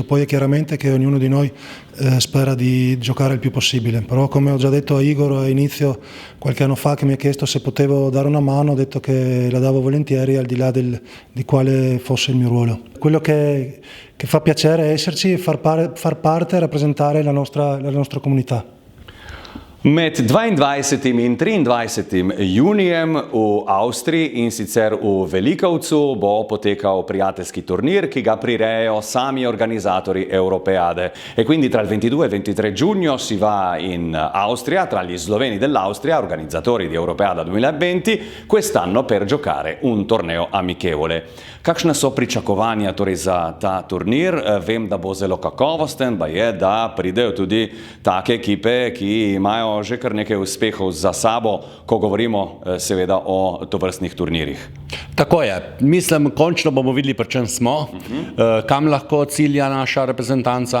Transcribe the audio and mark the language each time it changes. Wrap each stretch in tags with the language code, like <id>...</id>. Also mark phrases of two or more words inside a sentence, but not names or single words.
<it>Poi è chiaramente che ognuno di noi spera di giocare il più possibile, però come ho già detto a Igor a inizio qualche anno fa che mi ha chiesto se potevo dare una mano, ho detto che la davo volentieri al di là di quale fosse il mio ruolo. Quello che fa piacere è esserci e far parte e rappresentare la nostra comunità.</it> <sl>Med 22. in 23. junijem v Avstriji in sicer v Velikovcu bo potekal prijateljski turnir, ki ga prirejajo sami organizzatori Europeade.</sl> <it>E quindi tra il 22 e il 23 giugno si va in Austria, tra gli sloveni dell'Austria, organizzatori di Europeada 2020, quest'anno per giocare un torneo amichevole.</it> <sl>Kakšna so pričakovanja torej za ta turnir? Vem, da bo zelo kakovosten, pa je, da pridejo tudi take ekipe, ki imajo že kar nekaj uspehov za sabo, ko govorimo seveda o tovrstnih turnirjih. Tako je. Mislim, končno bomo videli, pri čem smo, kam lahko cilja naša reprezentanca.</sl>